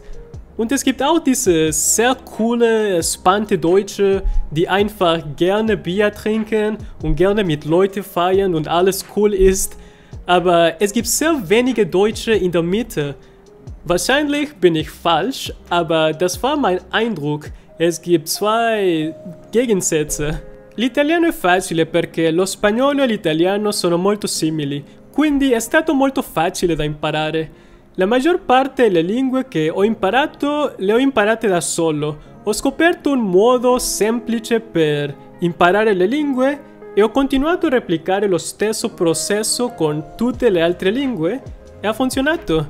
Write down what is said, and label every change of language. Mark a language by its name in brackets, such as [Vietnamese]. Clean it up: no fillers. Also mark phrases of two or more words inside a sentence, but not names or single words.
[German] Und es gibt auch diese sehr coole, spannende Deutsche, die einfach gerne Bier trinken und gerne mit Leuten feiern und alles cool ist. Aber es gibt sehr wenige Deutsche in der Mitte. Wahrscheinlich bin ich falsch, aber das war mein Eindruck. Es gibt 2 Gegensätze. [Italian] L'italiano è facile perché lo spagnolo e l'italiano sono molto simili, quindi è stato molto facile da imparare. La maggior parte delle lingue che ho imparato le ho imparate da solo. Ho scoperto un modo semplice per imparare le lingue e ho continuato a replicare lo stesso processo con tutte le altre lingue e ha funzionato.